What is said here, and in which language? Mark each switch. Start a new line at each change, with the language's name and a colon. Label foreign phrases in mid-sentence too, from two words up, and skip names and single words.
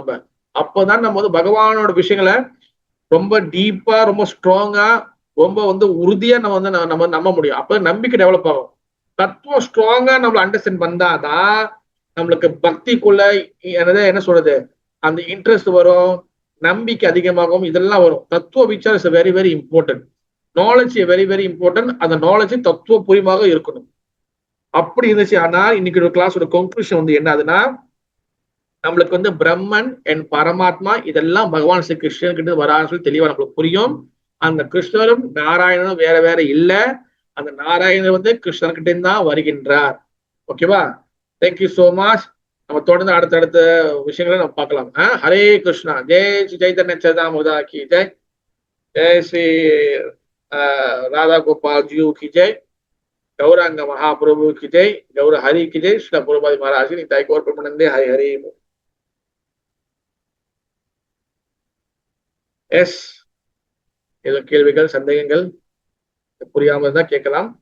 Tamil: நம்ம அப்பதான் நம்ம பகவானோட விஷயங்களை ரொம்ப டீப்பா, ரொம்ப ஸ்ட்ராங்கா, ரொம்ப உறுதியா நம்ம நம்ப முடியும். அப்ப நம்பிக்கை டெவலப் ஆகும். தத்துவம் ஸ்ட்ராங்கா நம்மள அண்டர்ஸ்டாண்ட் பண்ணாதான் நம்மளுக்கு பக்திக்குள்ள என்ன சொல்றது, அந்த இன்ட்ரெஸ்ட் வரும், நம்பிக்கை அதிகமாகும், இதெல்லாம் வரும். தத்துவ விசார்
English: is very very important. knowledge very very important.
Tamil: அந்த நாலேஜ் தத்துவ பூர்வமாக இருக்கணும். அப்படி இருந்துச்சு. ஆனா இன்னைக்கு ஒரு கிளாஸோட கன்க்ளூஷன் என்னதுன்னா, நம்மளுக்கு பிரம்மன் அண்ட் பரமாத்மா இதெல்லாம் பகவான் ஸ்ரீ கிருஷ்ணன் கிட்ட வரான்னு சொல்லி தெளிவா நம்மளுக்கு புரியும். அந்த கிருஷ்ணரும் நாராயணனும் வேற வேற இல்ல. அந்த நாராயணர் கிருஷ்ணன் கிட்ட தான் வருகின்றார்.
English: okayva? thank you so much.
Tamil: நம்ம தொடர்ந்து அடுத்தடுத்த விஷயங்களை நம்ம பார்க்கலாம்.
Hindi: हरे कृष्णा. जय श्री चैतन्य सदामुदा की जय. जय श्री राधा गोपाल जी की जय. गौरांग महाप्रभु की जय. गौर हरि की जय. श्री प्रभुपाद महाराज की जय. गौर परमानंदे. हरे हरे.
Tamil: எஸ், ஏதோ கேள்விகள் சந்தேகங்கள் புரியாம தான் கேட்கலாம்.